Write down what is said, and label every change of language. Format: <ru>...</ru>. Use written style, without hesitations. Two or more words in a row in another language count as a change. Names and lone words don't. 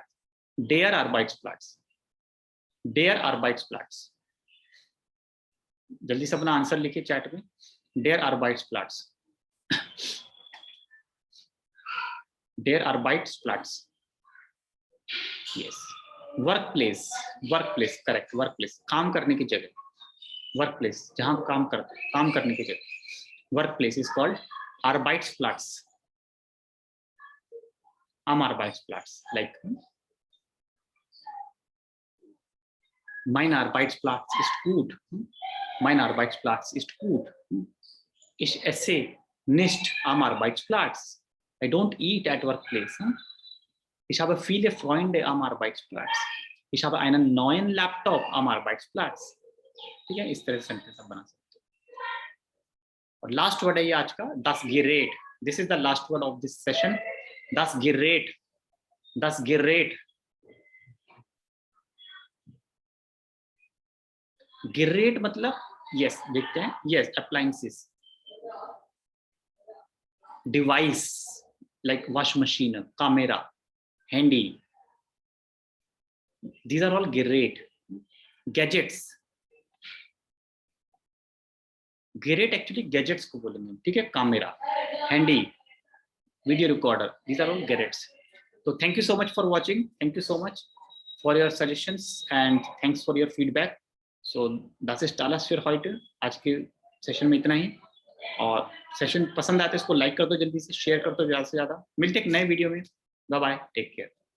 <de>Der Arbeitsplatz, Der Arbeitsplatz,</de> <hi>जल्दी से अपना आंसर लिखिए चैट में,</hi> <de>Der Arbeitsplatz, Der Arbeitsplatz।</de> <en>yes, workplace, workplace correct, workplace</en> <hi>काम करने की जगह, वर्कप्लेस जहां काम करते हैं, काम करने की जगह,</hi> <en>workplace is called</en> <hi>Arbeitsplatz,</hi> <de>am Arbeitsplatz, like mein Arbeitsplatz ist gut, mein Arbeitsplatz ist gut, ich esse nicht am Arbeitsplatz,</de> <en>I don't eat at workplace,</en> <de>ich habe viele Freunde am Arbeitsplatz, ich habe einen neuen Laptop am Arbeitsplatz,</de> <hi>ठीक है? इस तरह से सेंटेंस आप बना सकते हो। और</hi> <en>last word</en> <hi>है ये आज का,</hi> <de>das Gerät,</de> <en>This is the last word of this session,</en> <de>das Gerät, das Gerät, Gerät</de> <en>मतलब यस,</en> <hi>देखते हैं,</hi> <en>yes appliances, device like wash machine, camera, handy, these are all Gerät।</en> <hi>Gadgets, Gerät</hi> <en>actually gadgets</en> <hi>को बोलेंगे, ठीक है?</hi> <en>camera, Handy, video recorder, these are all Gerets। तो thank you so much for watching, thank you so much for your suggestions and thanks for your feedback.</en> <de>सो das ist alles für heute,</de> <hi>आज के सेशन में इतना ही, और सेशन पसंद आए तो इसको लाइक कर दो, जल्दी से शेयर कर दो ज़्यादा से ज़्यादा। मिलते एक नए वीडियो में,</hi> <en>bye bye, take care.</en>